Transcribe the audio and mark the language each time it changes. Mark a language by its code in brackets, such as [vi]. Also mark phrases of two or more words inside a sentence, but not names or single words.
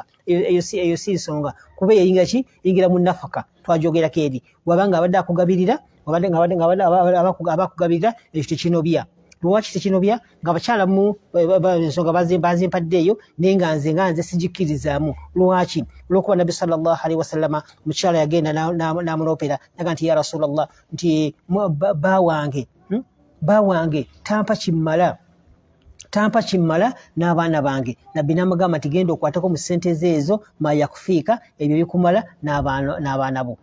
[lg] Kuba eyingira ki? Yingira mu nafaka. Twajogerako eri. Wabanga abadde akugabirira, abakugabirira, ekyo tekinobya. Lwaki tekinobya? Ng'abakyala mu ensonga bazimpadde eyo, naye nga nze sigikkirizaamu. Lwaki? Olwokuba Nabbi [ar] صلى الله عليه وسلم [lg] omukyala yagenda n'amuloopera, naga nti [ar] يا رسول الله, [lg] nti bba wange tampa kimmala. tampa kimmala n'abaana bange. Nabbi n'amugamba nti genda okwatako mu ssente ezo ma yakufiika, ebyo bikumala n'abaana bo.